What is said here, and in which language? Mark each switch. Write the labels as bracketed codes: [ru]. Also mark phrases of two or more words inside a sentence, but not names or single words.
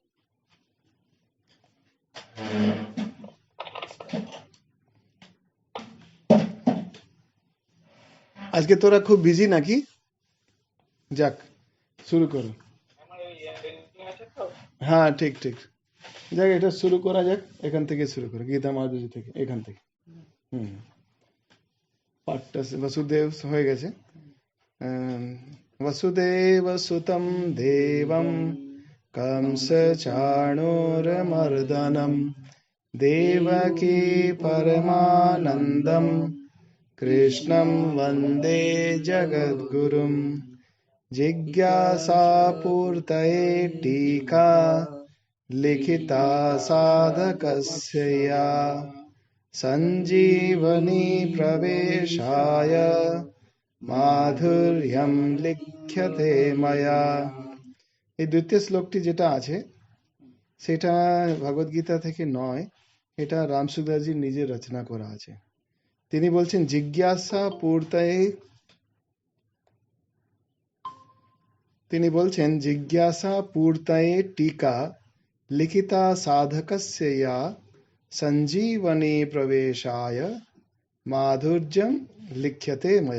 [bn] আজকে তোরা খুব বিজি নাকি? যাক, শুরু করো। হ্যাঁ, ঠিক ঠিক। যাক, এটা শুরু করা যাক, এখান থেকে শুরু করো, গীতা মাধুরী থেকে, এখান থেকে। পাঠটা বসুদেব হয়ে গেছে। [sa] वसुदेव सुतं देवं कंस चाणूरमर्दनं देवकी परमानन्दं कृष्णं वन्दे जगद्गुरुं जिज्ञासापूर्तये टीका लिखिता साधकस्य या सञ्जीवनी प्रवेशाय माधुर्यं लिख्यते मया। [bn] এই দ্বিতীয় শ্লোকটি যেটা আছে সেটা ভগবদ গীতা থেকে নয়, এটা রামসুদাসজি নিজে রচনা করা আছে। তিনি বলছেন [sa] জিজ্ঞাসা পূর্তয়ে টিকা লিখিতা সাধকস্য ইয়া সঞ্জীবনী প্রবেশায় মাধুর্যম লিখ্যতে ময়া।